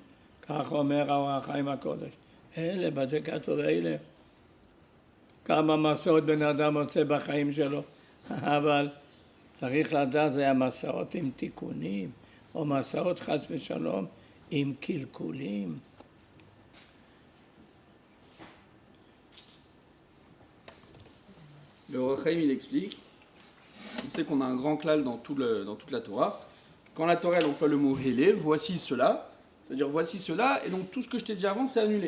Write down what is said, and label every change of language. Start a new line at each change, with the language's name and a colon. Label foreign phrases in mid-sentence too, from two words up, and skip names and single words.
Hebrew: כך אומר האור החיים הקודש. אלה, בזה כתוב אלה. כמה מסעות בן אדם מוצא בחיים שלו. אבל צריך לדעת, זה המסעות עם תיקונים, או מסעות חס ושלום עם קלקולים.
French: Le Or HaChaim, il explique, on sait qu'on a un grand klal dans toute la Torah. Quand la Torah elle emploie le mot Hele, voici cela, c'est-à-dire voici cela, et donc tout ce que je t'ai dit avant, c'est annulé.